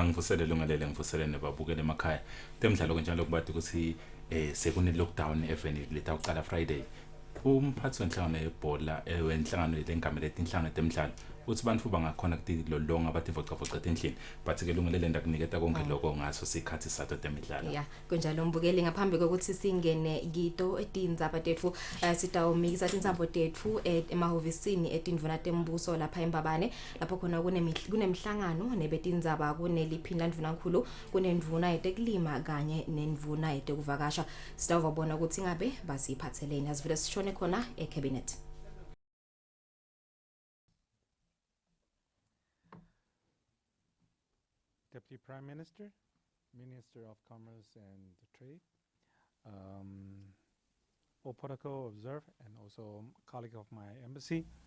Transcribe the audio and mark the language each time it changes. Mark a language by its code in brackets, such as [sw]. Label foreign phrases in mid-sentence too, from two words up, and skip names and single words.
[ss] Ngivusele lungelele ngivusele nebabukele emakhaya. Temidlalo kanjalo kubathi ukuthi sekune [en] lockdown even [ss] leta uqala Friday. Umphathi wenhlangano yebhola wenhlangano lengamele etinhlangano temidlalo uthi bantu bangakhona kulolonga abathi vocavoca endlini bathi ke lungelele ndakuniketa konke lokho ngaso sikhathi sathu temidlalo. [en] Yeah, [ss] kunjalo mbukeli ngaphambi kokuthi singene gito eTindzabaAt1pm sitawumikisa TindzabaAt1pm emahovisini etindvuna tembuso lapha eMbabane lapho khona kunemhlangano nebetindzaba kuneliphinda ndvuna nkulu kunendvuna yetekulima kanye nendvuna yetekuvakasha. Sitawubona ukuthi ngabe basiphatheleni asivile sishone khona ecabinet. [en] Deputy Prime Minister, Minister of Commerce and Trade, all protocol observed, and also a colleague of my embassy.